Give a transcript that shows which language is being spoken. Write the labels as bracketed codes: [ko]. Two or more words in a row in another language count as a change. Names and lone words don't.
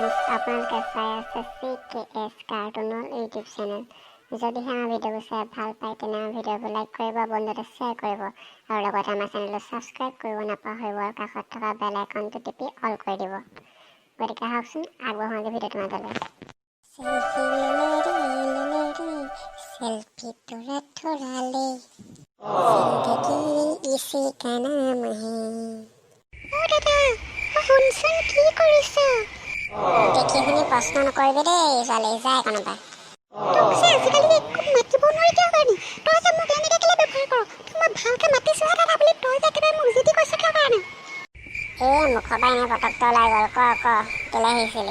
[as] আপোনালোকে চাই আছে CKS কাৰ্টুনৰ [en] YouTube channel. [as] যদিহে আমাৰ ভিডিঅ'বোৰ চাই ভাল পায় তেনে আমাৰ ভিডিঅ'বোৰ লাইক কৰিব, বন্ধুতে শ্বেয়াৰ কৰিব আৰু লগতে আমাৰ চেনেলটো ছাবস্ক্ৰাইব কৰিব নাপাহৰিব আৰু কাষত থকা [en] bell icon [as] টিপি অল কৰি দিব। গতিকে আহকচোন আগবঢ়াওঁগে ভিডিঅ'টো মাজলৈ। [hi] सेल्फी थोड़ा थोड़ा ले जिंदगी इसी का नाम है। [as] ओ দাদা শুনচোন কি কৰিছ? দেখি শুনি প্ৰশ্ন নকৰিবি দেই, ছোৱালী যায় কোনোবা। তোক যে আজিকালি একো মাতিব নোৱাৰি কিয় কাৰণে? তই যে মোক এনেকৈ কেলে ব্যৱহাৰ কৰ? মই ভালকৈ মাতিছোহে দাদা বুলি, তই যে একেবাৰে মোক জিতি কৈছ কিয় কাৰণে? মুখৰ পৰা এনে পটককৈ ওলাই গ'ল। ক কেলে আহিছিলি?